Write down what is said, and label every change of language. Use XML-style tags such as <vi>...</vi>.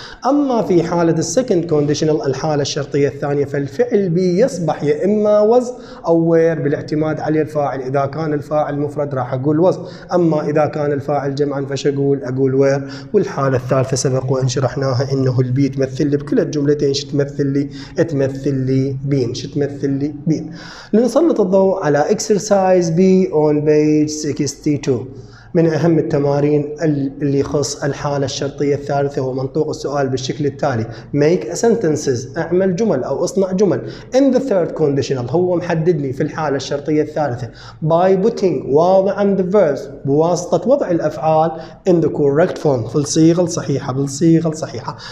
<ar>أما في حالة السكند conditional الحالة الشرطية الثانية، فالفعل be يصبح يا إما was أو where بالاعتماد على الفاعل. إذا كان الفاعل مفرد راح أقول was، أما إذا كان الفاعل جمعا فش أقول where. والحالة الثالثة سبق وأن شرحناها إنه البي تمثل لي بكل الجملتين شو تمثل لي بين. لنسلط الضوء على</ar> <en>exercise B on page 62.</en> <ar>من أهم التمارين اللي يخص الحالة الشرطية الثالثة هو منطوق السؤال بالشكل التالي:</ar> <en>make a sentences،</en> <ar>اعمل جمل أو اصنع جمل</ar> <en>in the third conditional.</en> <ar>هو محدد لي في الحالة الشرطية الثالثة</ar> <en>by putting</en> <ar>واضعا</ar> <en>the verbs</en> <ar>بواسطة وضع الأفعال</ar> <en>in the correct form</en> <ar>في الصيغة الصحيحة.</ar>